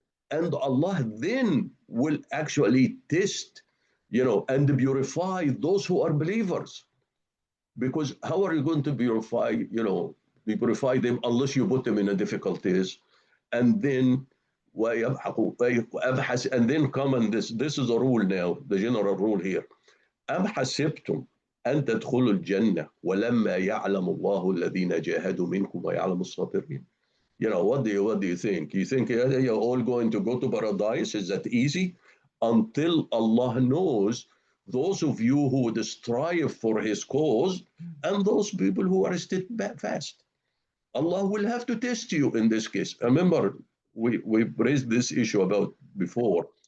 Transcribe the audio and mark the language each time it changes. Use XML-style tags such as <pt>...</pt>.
<en>And Allah then will actually test, and purify those who are believers. Because how are you going to purify them unless you put them in difficulties? And then and then come, and this is a rule now, the general rule here.</en> <ar>أم حسبتم أن تدخلوا الجنة ولما يعلم الله الذين جاهدوا منكم ويعلم الصابرين.</ar> <en>What do you think? You think you're all going to go to paradise? Is that easy? Until Allah knows those of you who would strive for His cause and those people who are steadfast. Allah will have to test you in this case. Remember, we've raised this issue about before.</en>